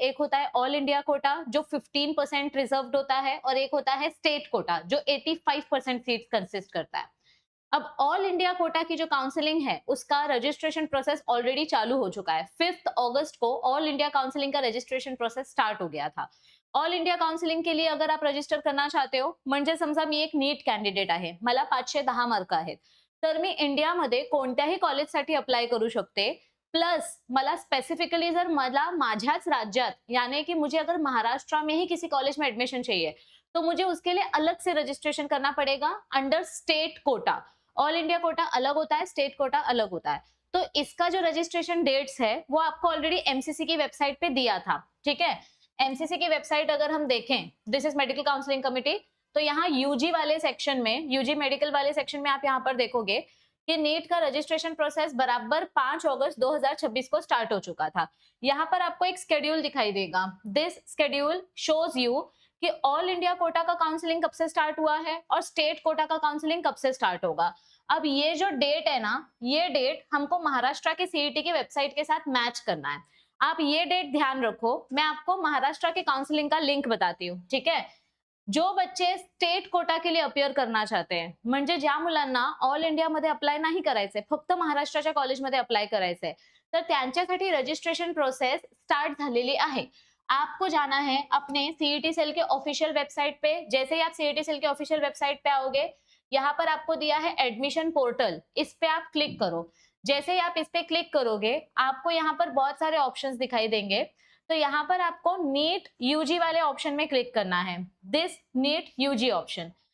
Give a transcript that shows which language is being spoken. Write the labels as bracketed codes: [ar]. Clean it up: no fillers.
[hi] एक होता है ऑल इंडिया कोटा जो 15% रिजर्व्ड होता है, और एक होता है स्टेट कोटा जो 85% सीट्स कंसिस्ट करता है। अब ऑल इंडिया कोटा की जो काउंसलिंग है उसका रजिस्ट्रेशन प्रोसेस ऑलरेडी चालू हो चुका है। 5 अगस्त को ऑल इंडिया काउंसलिंग का रजिस्ट्रेशन प्रोसेस स्टार्ट हो गया था। ऑल इंडिया काउंसलिंग के लिए अगर आप रजिस्टर करना चाहते हो, [mr] म्हणजे समजा मी एक नीट कॅन्डिडेट आहे, मला 510 मार्क आहेत, तर मी इंडियामध्ये कोणत्याही कॉलेजसाठी अप्लाय करू शकते। प्लस मला स्पेसिफिकली जर मला माझ्याच राज्यात, [hi] यानी कि मुझे अगर महाराष्ट्र में ही किसी कॉलेज में एडमिशन चाहिए तो मुझे उसके लिए अलग से रजिस्ट्रेशन करना पड़ेगा under state quota. All India quota अलग होता है, स्टेट कोटा अलग होता है। तो इसका जो रजिस्ट्रेशन डेट्स है वो आपको ऑलरेडी एमसीसी की वेबसाइट पे दिया था। ठीक है, एमसीसी की वेबसाइट अगर हम देखें, [en] this is medical counselling committee, [hi] तो यहाँ यूजी वाले सेक्शन में, यूजी मेडिकल वाले सेक्शन में आप यहाँ पर देखोगे कि नीट का रजिस्ट्रेशन प्रोसेस बराबर 5 अगस्त 2026 को स्टार्ट हो चुका था। यहाँ पर आपको एक स्केड्यूल दिखाई देगा। [en] this schedule shows you [hi] कि ऑल इंडिया कोटा का काउंसलिंग कब से स्टार्ट हुआ है और स्टेट कोटा का काउंसलिंग कब से स्टार्ट होगा। अब ये जो डेट है ना, ये डेट हमको महाराष्ट्र के सीईटी की वेबसाइट के साथ मैच करना है। आप ये डेट ध्यान रखो। मैं आपको महाराष्ट्र के काउंसलिंग का लिंक बताती हूँ। ठीक है, जो बच्चे स्टेट कोटा के लिए अपियर करना चाहते हैं, [mr] म्हणजे ज्या मुलांना ऑल इंडिया मध्ये अप्लाय नाही करायचंय, फक्त महाराष्ट्राच्या कॉलेजमध्ये अप्लाय करायचंय, तर त्यांच्यासाठी रजिस्ट्रेशन प्रोसेस स्टार्ट झालेली आहे। [hi] आपको जाना है अपने सीईटी सेल के ऑफिशियल वेबसाइट पे। जैसे ही आप सीईटी सेल के ऑफिशियल वेबसाइट पे आओगे, यहाँ पर आपको दिया है एडमिशन पोर्टल, इस पे आप क्लिक करो। जैसे ही आप इस पे क्लिक करोगे, आपको यहाँ पर बहुत सारे ऑप्शंस दिखाई देंगे। तो यहाँ पर आपको नीट यूजी वाले ऑप्शन में क्लिक करना है, [en] This NEET UG option.